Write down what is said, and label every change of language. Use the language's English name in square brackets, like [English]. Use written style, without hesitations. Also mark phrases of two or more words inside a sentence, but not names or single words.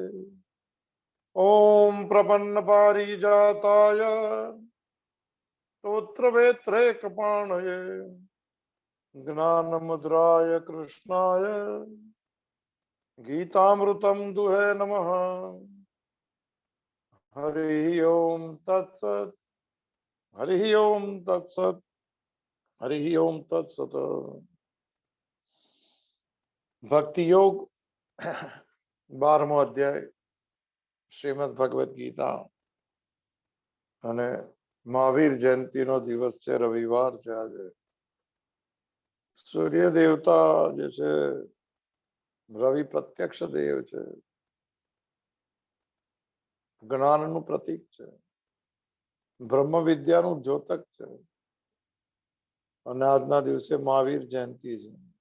[Sanskrit] ओम प्रपन्न पारिजाताय स्तोत्रवेत्रैकपाणये ज्ञानमुद्राय कृष्णाय गीतामृतं दुहे नमः। हरि ओम तत्सत् हरि ओम तत्सत् हरि ओम तत्सत। [Gujarati] भक्ति योग 12મો અધ્યાય શ્રીમદ ભગવદ ગીતા અને મહાવીર જયંતિનો દિવસ છે, રવિવાર છે આજે. સૂર્ય દેવતા જે છે રવિ પ્રત્યક્ષ દેવ છે, જ્ઞાનનું પ્રતીક છે, બ્રહ્મ વિદ્યાનું દ્યોતક છે અને આજના દિવસે મહાવીર જયંતિ છે.